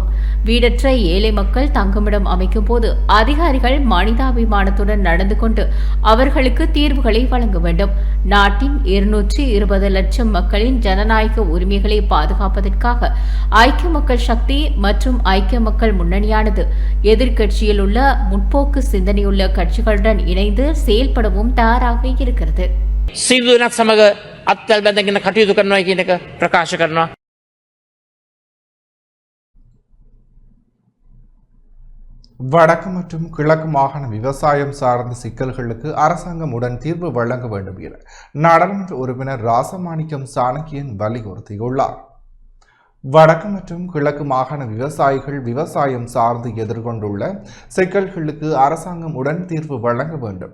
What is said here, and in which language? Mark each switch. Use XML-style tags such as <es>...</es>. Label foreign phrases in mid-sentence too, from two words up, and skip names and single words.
<ta>வீடற்ற ஏழை மக்கள் தங்குமிடம் அமைக்கும் போது அதிகாரிகள் மனிதாபிமானத்துடன் நடந்து கொண்டு அவர்களுக்கு தீர்வுகளை வழங்க வேண்டும். நாட்டின் 220 லட்சம் மக்களின் ஜனநாயக உரிமைகளை பாதுகாப்பதற்காக ஐக்கிய மக்கள் சக்தி மற்றும் ஐக்கிய மக்கள் முன்னணியானது எதிர்க்கட்சியில் உள்ள முற்போக்கு சிந்தனையுள்ள கட்சிகளுடன் இணைந்து செயல்படவும் தயாராக இருக்கிறது.</ta> <si>සිදුවනක් සමග අත්වැල් බැඳගෙන කටයුතු කරනවා කියන එක ප්‍රකාශ කරනවා.</si> <ta>வடக்கு மற்றும் கிழக்கு மாகாண விவசாயம் சார்ந்த சிக்கல்களுக்கு அரசாங்கம் உடன் தீர்வு வழங்க வேண்டும் என நாடாளுமன்ற உறுப்பினர் ராசமாணிக்கம் சாணக்கியன் வலியுறுத்தியுள்ளார். வடக்கு மற்றும் கிழக்கு மாகாண விவசாயிகள் விவசாயம் சார்ந்து எதிர்கொண்டுள்ள சிக்கல்களுக்கு அரசாங்கம் உடன் தீர்வு வழங்க வேண்டும்.</ta>